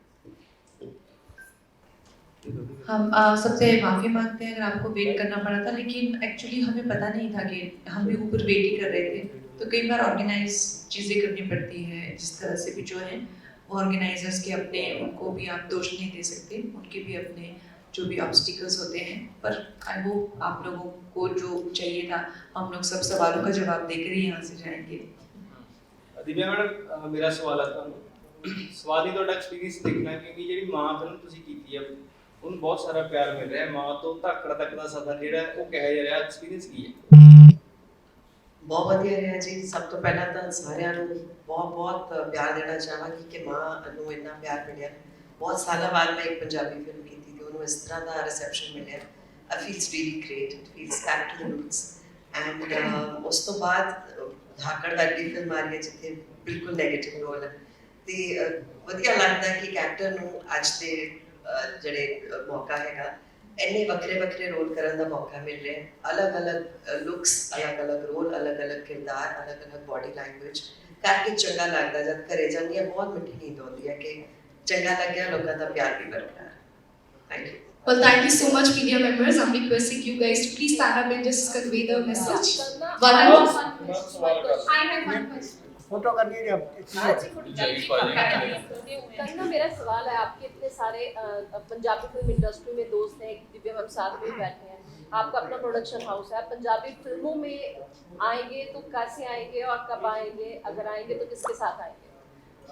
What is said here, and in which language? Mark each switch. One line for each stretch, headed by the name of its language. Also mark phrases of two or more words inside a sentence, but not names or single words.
Hindi: हम सबसे माफ़ी मांगते हैं अगर आपको वेट करना पड़ा था, लेकिन एक्चुअली हमें पता नहीं था कि हम भी ऊपर वेट ही कर रहे थे, तो कई बार ऑर्गेनाइज चीज़ें करनी पड़ती हैं, जिस तरह से भी जो है वो ऑर्गेनाइजर्स के अपने, उनको भी आप दोष नहीं दे सकते, उनके भी अपने जो भी ऑब्स्टिकल्स होते हैं। पर
English: I hope
Hindi: आप लोगों को जो चाहिए था, हम लोग सब सवालों का जवाब देकर ही यहाँ से जाएंगे। दिव्या मैडम, मेरा सवाल है सवाल ही
Punjabi: ਤੁਹਾਡਾ ਐਕਸਪੀਰੀਅੰਸ ਦੇਖਣਾ, ਕਿਉਂਕਿ ਜਿਹੜੀ ਮਾਂ ਫਿਲਮ ਤੁਸੀਂ ਕੀਤੀ ਹੈ ਉਹਨੂੰ ਬਹੁਤ ਸਾਰਾ ਪਿਆਰ ਮਿਲ ਰਿਹਾ, ਮਾਂ ਤੋਂ ਧਾਕੜ ਤੱਕ ਦਾ ਸਫ਼ਰ ਜਿਹੜਾ ਉਹ ਕਿਹੋ ਜਿਹਾ ਰਿਹਾ, ਐਕਸਪੀਰੀਅੰਸ ਕੀ ਹੈ? ਬਹੁਤ ਵਧੀਆ ਰਿਹਾ ਜੀ। ਸਭ ਤੋਂ ਪਹਿਲਾਂ ਤਾਂ ਸਾਰਿਆਂ ਨੂੰ ਬਹੁਤ ਪਿਆਰ ਦੇਣਾ ਚਾਹਾਂਗੀ ਕਿ ਮਾਂ ਨੂੰ ਇੰਨਾ ਪਿਆਰ ਮਿਲਿਆ। ਬਹੁਤ ਸਾਲਾਂ ਬਾਅਦ ਮੈਂ ਇੱਕ ਪੰਜਾਬੀ ਫਿਲਮ ਕੀਤੀ ਤੇ ਉਹਨੂੰ ਇਸ ਤਰ੍ਹਾਂ ਦਾ ਰਿਸੈਪਸ਼ਨ ਮਿਲਿਆ।
English: I feels really great, it feels back to the roots, and
Punjabi: ਉਸ ਤੋਂ ਬਾਅਦ ਧਾਕੜ ਵਰਗੀ ਫਿਲਮ ਆ ਰਹੀ ਹੈ ਜਿੱਥੇ ਬਿਲਕੁਲ ਨੈਗੇਟਿਵ ਰੋਲ ਹੈ, ਤੇ ਵਧੀਆ ਲੱਗਦਾ ਕਿ ਇੱਕ ਐਕਟਰ ਨੂੰ ਅੱਜ ਦੇ ਜਿਹੜੇ ਮੌਕਾ ਹੈਗਾ, ਇੰਨੇ ਵੱਖਰੇ ਰੋਲ ਕਰਨ ਦਾ ਮੌਕਾ ਮਿਲ ਰਿਹਾ, ਅਲੱਗ-ਅਲੱਗ ਲੁੱਕਸ, ਅਲੱਗ-ਅਲੱਗ ਰੋਲ, ਅਲੱਗ-ਅਲੱਗ ਕਿਰਦਾਰ, ਅਲੱਗ-ਅਲੱਗ
English: body language
Punjabi: ਕਰਕੇ ਚੰਗਾ ਲੱਗਦਾ। ਜਦ ਘਰੇ ਜਾਂਦੀ ਹੈ ਬਹੁਤ ਮਿੱਠੀ ਨੀਂਦ ਆਉਂਦੀ ਹੈ ਕਿ ਚੰਗਾ ਲੱਗਿਆ, ਲੋਕਾਂ ਦਾ ਪਿਆਰ ਵੀ ਬਰਕਰਾਰ।
English: Thank you. Well, thank you so much, media members. I'm requesting you guys to please stand up and just convey the message. I have one question.
Hindi: फोटो करनी है कंगना, मेरा सवाल है, आपके इतने सारे पंजाबी फिल्म इंडस्ट्री में दोस्त हैं, दिव्या मैम साथ में बैठे हैं, आपका अपना प्रोडक्शन हाउस है, आप पंजाबी फिल्मों में आएंगे तो कैसे आएंगे और कब आएंगे, अगर आएंगे तो किसके साथ आएंगे?